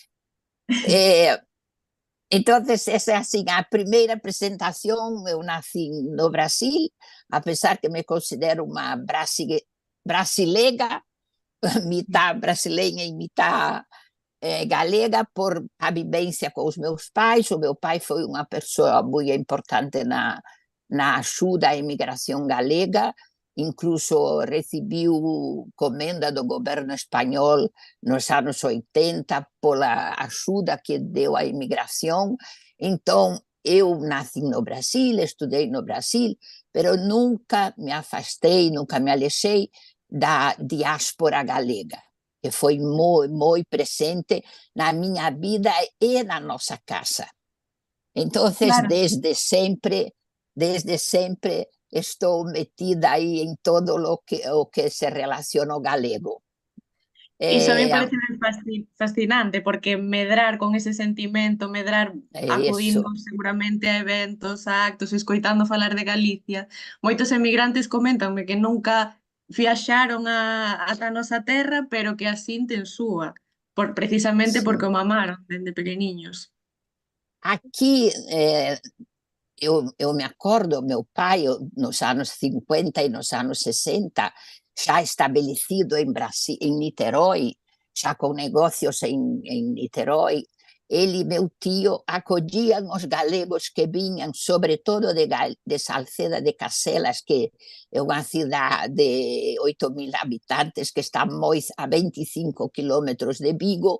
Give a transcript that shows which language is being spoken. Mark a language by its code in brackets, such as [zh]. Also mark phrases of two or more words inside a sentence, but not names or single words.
[es] Entonces, [pt] esa é assim, a primeira presentación. Eu nací no Brasil, [es] a pesar que [pt] me considero uma brasilega, [es] mitad brasileña [pt] e mitad galega, por a vivência com os meus pais. O meu pai foi uma pessoa muito importante na ajuda à imigração galega, incluso recebiu comenda do governo espanhol nos anos 80 pela ajuda que deu à imigração. Então, eu nasci no Brasil, estudei no Brasil, mas nunca me afastei, nunca me alejei da diáspora galega, que foi muito presente na minha vida e na nossa casa. Então, Claro. desde sempre estou metida aí em todo o que se relaciona ao galego. [gl] Iso a mí parece fascinante, porque medrar con ese sentimento, medrar acudindo seguramente a eventos, a actos, escoitando falar de Galicia. Moitos emigrantes comentanme que nunca viaxaron ata a nosa terra, pero que a sinten súa, precisamente porque o mamaron dende pequeniños. [pt] Aqui, eu me acordo, meu pai, nos anos 50 e nos anos 60, já estabelecido em Niterói, já com negócios em Niterói, ele e meu tio acolhiam os galegos que vinham, sobretudo de Salceda de Caselas, que é uma cidade de 8.000 habitantes, que está a 25 quilômetros de Vigo.